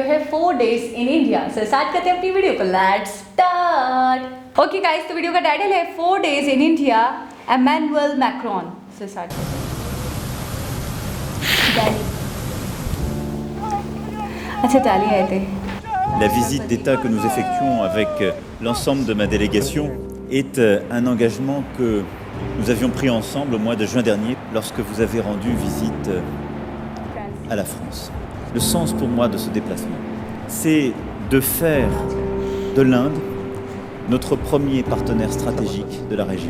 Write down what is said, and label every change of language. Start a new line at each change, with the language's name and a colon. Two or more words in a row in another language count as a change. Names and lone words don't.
English: है 4 days in India.
Hindi: सो स्टार्ट करते हैं अपनी वीडियो को।
English: let's start. okay guys,
Hindi: तो वीडियो का टाइटल है
English: 4 days in India,
Hindi: एमेनुअल मैक्रोन। सो स्टार्ट करते हैं। अच्छा, ताली आए थे।
French: La visite d'État que nous effectuons avec l'ensemble de ma délégation est un engagement que nous avions pris ensemble au mois de juin dernier lorsque vous avez rendu visite à la France. Le sens pour moi de ce déplacement, c'est de faire de l'Inde notre premier partenaire stratégique de la région.